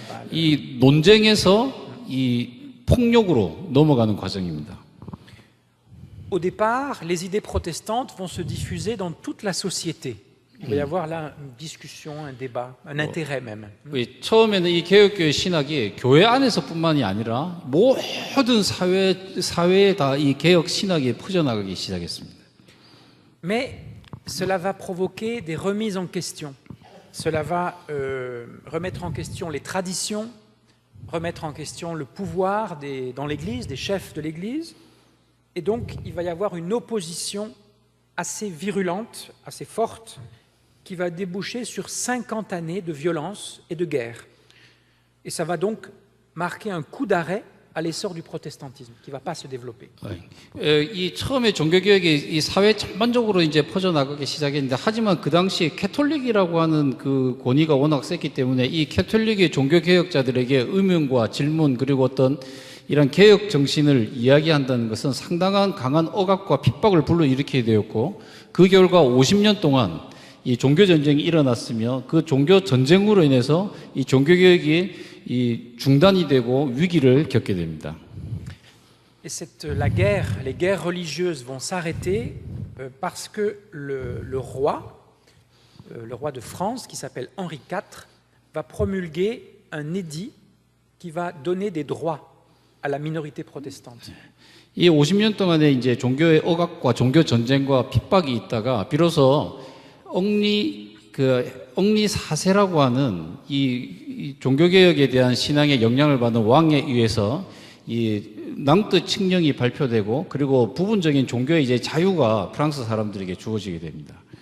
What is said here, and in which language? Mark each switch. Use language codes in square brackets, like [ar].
[ko] 이 논쟁에서 이 폭력으로 넘어가는 과정입니다. [fr] Au départ, les idées protestantes vont se diffuser dans toute la société. Il va y avoir là une discussion, un débat, un intérêt même. [ko] 처음에는 이 개혁교회 신학이 교회 안에서뿐만이 아니라 모든 사회에 다 이 개혁 신학이 퍼져나가기 시작했습니다. [fr] Mais cela va provoquer des remises en question. Cela va remettre en question les traditions, remettre en question le pouvoir dans l'Église, des chefs de l'Église. Et donc, il va y avoir une opposition assez virulente, assez forte, qui va déboucher sur 50 années de violence et de guerre. Et ça va donc marquer un coup d'arrêt à l'essor du protestantisme, qui ne va pas se développer. [ko] 이 처음에 종교개혁이 이 사회 전반적으로 이제 퍼져나가기 시작했는데, 하지만 그 당시에 캐톨릭이라고 하는 그 권위가 워낙 셌기 때문에 이 캐톨릭의 종교개혁자들에게 의문과 질문, 그리고 어떤 이런 개혁 정신을 이야기한다는 것은 상당한 강한 억압과 핍박을 불러일으키게 되었고, 그 결과 50년 동안 이 종교 전쟁이 일어났으며, 그 종교 전쟁으로 인해서 이 종교개혁이 이 중단이 되고 위기를 겪게 됩니다. [fr] Et les guerres religieuses vont s'arrêter parce que le roi de France, qui s'appelle Henri IV, va promulguer un édit qui va donner des droits à la minorité protestante. [ko] 이 50년 동안에 이제 종교의 억압과 종교 전쟁과 핍박이 있다가 비로소 엉리 사세라고 하는 이 종교개혁에 대한 신앙의 영향을 받는 왕에 의해서 이 낭트 칙령이 발표되고, 그리고 부분적인 종교의 이제 자유가 프랑스 사람들에게 주어지게 됩니다.